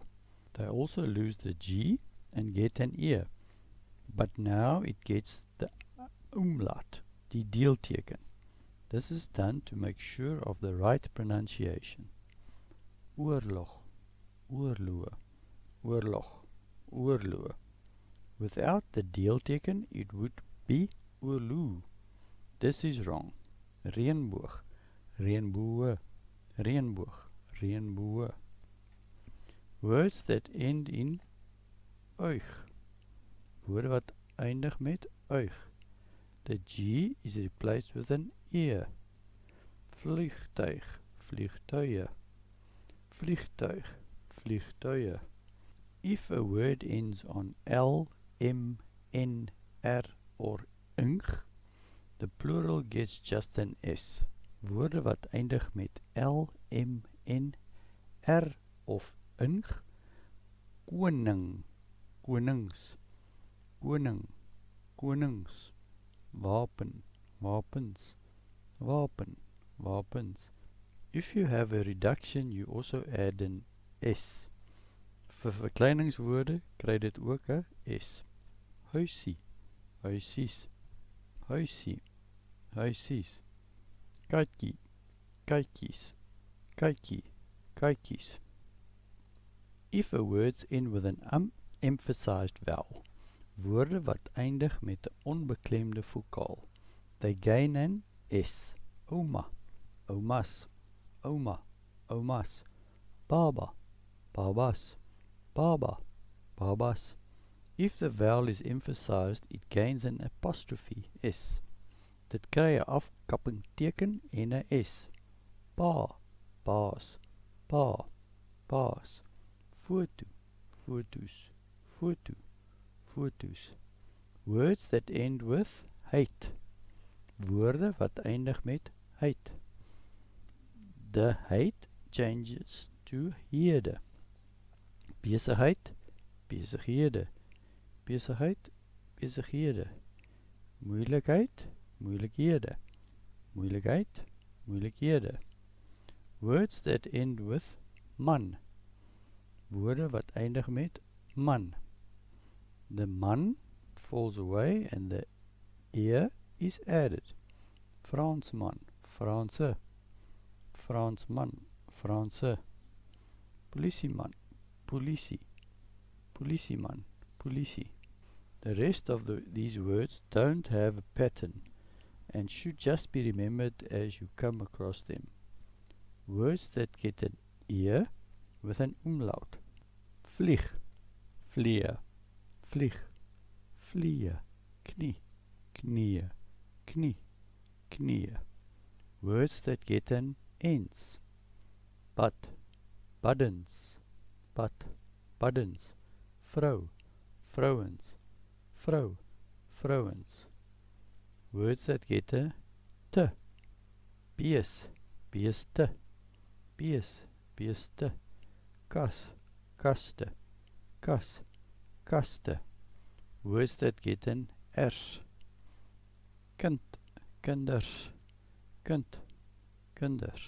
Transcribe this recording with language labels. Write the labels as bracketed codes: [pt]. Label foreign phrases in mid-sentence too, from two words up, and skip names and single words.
[en] They also lose the G and get an ear, but now it gets the umlaut, [af] die deelteken. [en] This is done to make sure of the right pronunciation. [af] Oorlog, oorloë, oorlog, oorloë. [en] Without the deelteken, it would be oorloë. This is wrong. [af] Reënboog, reënboë, reënboog, reënboë. [en] Words that end in uig, [af] woorde wat eindig met uig. [en] The G is replaced with an ear. [af] Vliegtuig, vliegtuie. vliegtuig, vliegtuie. [en] If a word ends on L, M, N, R or ing, the plural gets just an S. [af] Woorde wat eindig met L, M, N, R of ing, koning, konings, koning, konings, wapen, wapens, wapen, wapens. [en] If you have a reduction, you also add an S. [af] Vir verkleiningswoorde kry dit ook 'n S. Huisie, huisies, huisie, huisies. Kykie, kykies, kykie, kykies. [en] If a words end with an emphasized vowel, [af] woorde wat eindig met 'n onbeklemde vokaal, [en] they gain an S. [af] Oma, omas, oma, omas. Baba, babas, baba, babas. [en] If the vowel is emphasized, it gains an apostrophe S. [af] Dit kry 'n afkappingteken en 'n S. Pa, paas, pa, paas. Foto, foto's, foto, foto's. [en] Words that end with heid. [af] Woorde wat eindig met heid. [en] The heid changes to hede. [af] Besigheid, besighede. Besigheid, besighede. Moeilikheid, moeilikhede. Moeilikheid, moeilikhede. [en] Words that end with man. [af] Woorde wat eindig met man. [en] The man falls away and the ear is added. [af] Fransman, Franse. Fransman, Franse. Polisieman, polisie. Polisieman, polisie. [en] The rest of these words don't have a pattern and should just be remembered as you come across them. Words that get an ear with an umlaut. [af] Vlieg, vlieg, vlieg, vlieg. Knie, knieë, knie, knieë. [en] Words that get an ens. [af] Bad, buddens, bad, buddens. Vrou, vrouwens, vrou, vrouwens. [en] Words that get a te. [af] Bees, beeste, bees, beeste. Kas, kaste, kas, kaste. [en] Words that get an ers. Kind, [af] kinders, kind, kinders.